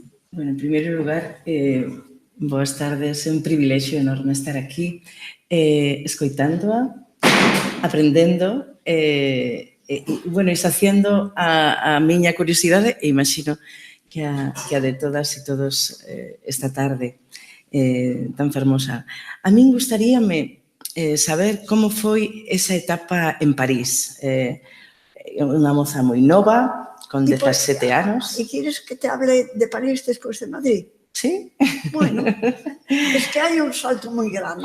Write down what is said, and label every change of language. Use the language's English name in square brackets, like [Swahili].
[Galician] Bueno, en primeiro lugar, boas tardes, é un privilexio enorme estar aquí escoitándoa, aprendendo bueno, e saciendo a miña curiosidade e imagino que a de todas e todos esta tarde tan fermosa. A min gustaríame saber como foi esa etapa en París. Unha moza moi nova, con 17 anos. [Spanish] ¿Y quieres que te hable de París después de Madrid? Sí. Bueno, es que hay un salto muy grande.